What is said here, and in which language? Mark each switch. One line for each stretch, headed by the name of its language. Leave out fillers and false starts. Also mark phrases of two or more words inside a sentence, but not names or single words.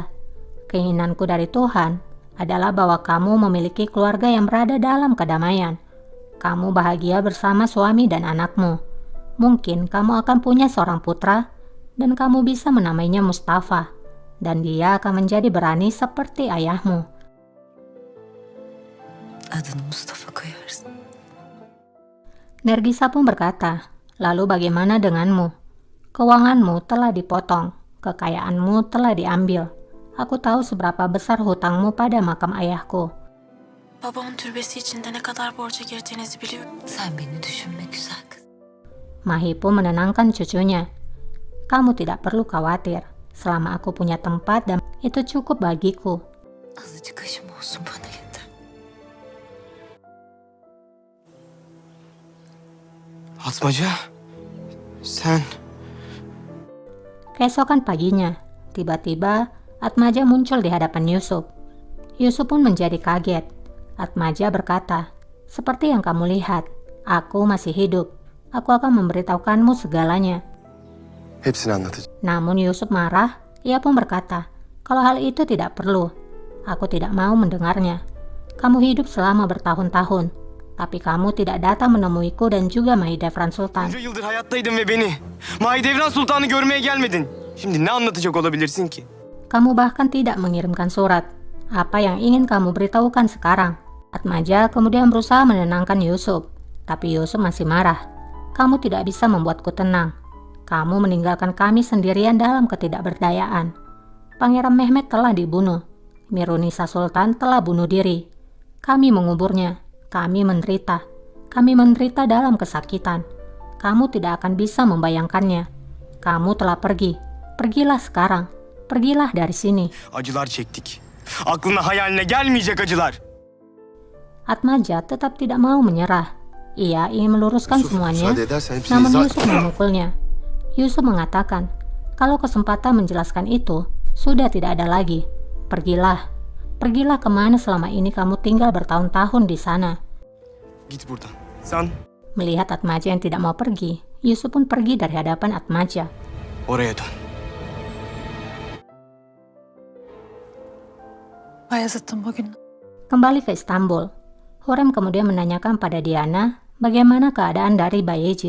Indonesian: Keinginanku dari Tuhan adalah bahwa kamu memiliki keluarga yang berada dalam kedamaian. Kamu bahagia bersama suami dan anakmu. Mungkin kamu akan punya seorang putra dan kamu bisa menamainya Mustafa. Dan dia akan menjadi berani seperti ayahmu.
Turkish: Adını Mustafa koyarsın.
Indonesian: Nergisa pun berkata, lalu bagaimana denganmu? Keuanganmu telah dipotong, kekayaanmu telah diambil. Aku tahu seberapa besar hutangmu pada makam ayahku.
Turkish: Babamın türbesi içinde ne kadar borca girdiğinizi biliyorum. Sen beni düşünme güzel kız.
Indonesian: Mahi pun menenangkan cucunya. Kamu tidak perlu khawatir, selama aku punya tempat dan itu cukup bagiku.
Turkish: Azıcık aşım olsun bana yeter. Atmaca, sen...
Indonesian: Keesokan paginya, tiba-tiba Atmaja muncul di hadapan Yusuf. Yusuf pun menjadi kaget. Atmaja berkata, seperti yang kamu lihat, aku masih hidup. Aku akan memberitahukanmu segalanya.
Turkish: Hepsini anlatacağım.
Indonesian: Namun Yusuf marah, ia pun berkata, kalau hal itu tidak perlu. Aku tidak mau mendengarnya. Kamu hidup selama bertahun-tahun, tapi kamu tidak datang menemuiku dan juga Mahidevran Sultan.
Turkish: Bunca yıldır hayattaydın ve beni Mahidevran Sultan'ı görmeye gelmedin. Şimdi ne anlatacak olabilirsin ki?
Indonesian: Kamu bahkan tidak mengirimkan surat. Apa yang ingin kamu beritahukan sekarang? Atmaja kemudian berusaha menenangkan Yusuf, tapi Yusuf masih marah. Kamu tidak bisa membuatku tenang. Kamu meninggalkan kami sendirian dalam ketidakberdayaan. Pangeran Mehmet telah dibunuh. Mirunisa Sultan telah bunuh diri. Kami menguburnya. Kami menderita. Kami menderita dalam kesakitan. Kamu tidak akan bisa membayangkannya. Kamu telah pergi. Pergilah sekarang. Pergilah dari sini.
Turkish: Acılar çektik. Aklına hayaline gelmeyecek acılar.
Indonesian: Atmaja tetap tidak mau menyerah. Ia ingin meluruskan semuanya,
Turkish: müsaade edersen hepsini
Indonesian: namun
Turkish: izah...
Indonesian: Yusuf memukulnya. Yusuf mengatakan, kalau kesempatan menjelaskan itu sudah tidak ada lagi. Pergilah. Pergilah kemana selama ini kamu tinggal bertahun-tahun di sana.
Turkish: Git buradan. Sen
Indonesian: Melihat Atmaja yang tidak mau pergi, Yusuf pun pergi dari hadapan Atmaja.
Turkish: oraya dön. Bayezid'in bugün
Indonesian: Kembali ke Istanbul, Hurrem kemudian menanyakan pada Diana bagaimana keadaan dari Bayezid.